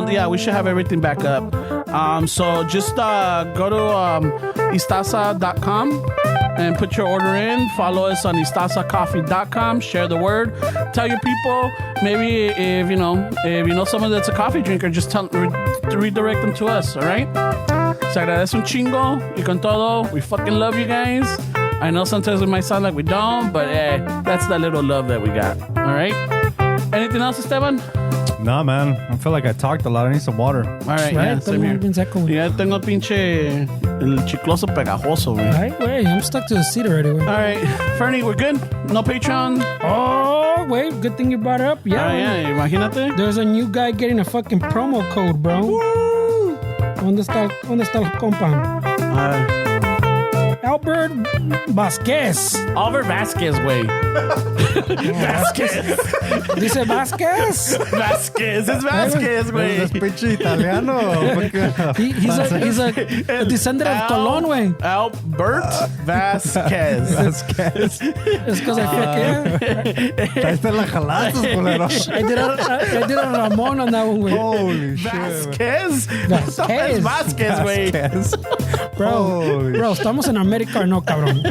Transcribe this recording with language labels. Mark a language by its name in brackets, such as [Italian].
[English] We should have everything back up. So just go to istasa.com and put your order in. Follow us on istasacoffee.com. Share the word. Tell your people. Maybe if you know someone that's a coffee drinker, just redirect them to us. All right. [Spanish] Se agradece un chingo y con todo. [English] We fucking love you guys. I know sometimes it might sound like we don't, but that's that little love that we got. All right. Anything else, Esteban? Nah, man. I feel like I talked a lot. I need some water. All right, Right, yeah, same here. [Spanish] bien seco, güey. Ya tengo pinche el chicloso pegajoso, güey. [English] Ay, güey, I'm stuck to the seat already, güey. All right, Fernie, we're good? No Patreon? Oh, Oh, wait. Good thing you brought it up. Yeah. [Spanish] yeah, imagínate. [English] There's a new guy getting a fucking promo code, bro. ¿Dónde está el compa? Albert Vasquez. Albert Vasquez, güey. [Spanish] Vasquez. Dice Vasquez. Vasquez, es Vasquez, güey. Es pinche italiano. [English] He's a descendant of Colón, güey. Albert Vasquez. Vasquez. [Spanish] Es que se fue Ahí están las jalazos, culero. [English] I did a Ramon on that one, güey. Holy shit. Vasquez. Vasquez. [Spanish] Es Vasquez, güey. Bro, estamos en América, no, cabrón.